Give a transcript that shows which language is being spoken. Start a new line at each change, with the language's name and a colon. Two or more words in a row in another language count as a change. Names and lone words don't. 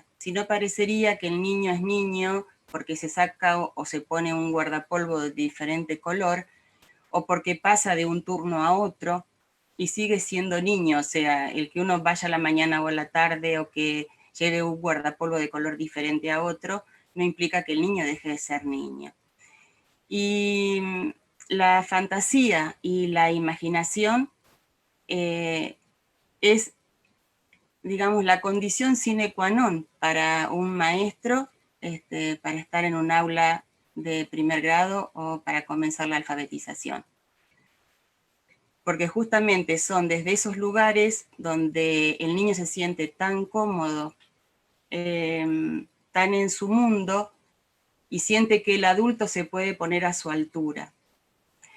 Spanish: Si no, parecería que el niño es niño porque se saca o se pone un guardapolvo de diferente color, o porque pasa de un turno a otro y sigue siendo niño, o sea, el que uno vaya a la mañana o a la tarde o que lleve un guardapolvo de color diferente a otro, no implica que el niño deje de ser niño. Y la fantasía y la imaginación es, digamos, la condición sine qua non para un maestro, para estar en un aula de primer grado o para comenzar la alfabetización. Porque justamente son desde esos lugares donde el niño se siente tan cómodo, tan en su mundo, y siente que el adulto se puede poner a su altura.